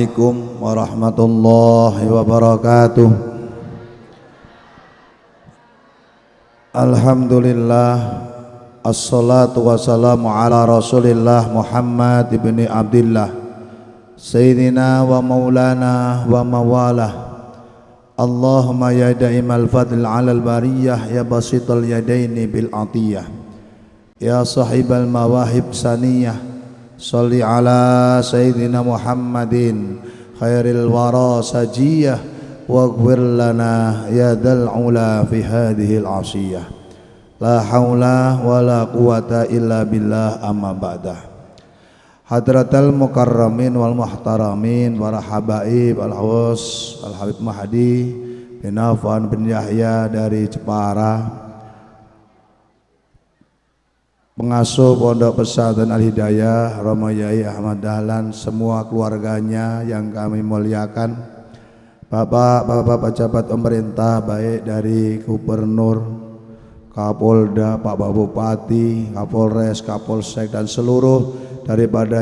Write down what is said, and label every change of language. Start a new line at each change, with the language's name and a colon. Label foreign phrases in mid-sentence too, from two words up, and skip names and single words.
Arabic: السلام عليكم ورحمة الله وبركاته. الحمد لله، الصلاة والسلام على رسول الله محمد بن عبد الله, سيدنا ومولانا ومولاه. اللهم يا دائم الفضل على البرية، يا باسط اليدين بالعطية، يا صاحب المواهب السنية، صل على سيدنا محمد خير الورى سجية، واغفر لنا يا ذا العلا في هذه العشية. لا حول ولا قوة إلا بالله، أما بعد. حضرات المكرمين والمحترمين,
Indonesian: para
Arabic: حبايب الخواص
Indonesian: al-habib Mahdi bin Affan bin Yahya dari Jepara, pengasuh Pondok Pesantren Al-Hidayah Romo Yai Ahmad Dahlan, semua keluarganya yang kami muliakan, bapak-bapak pejabat pemerintah baik dari Gubernur, Kapolda, Pak Bupati, Kapolres, Kapolsek dan seluruh daripada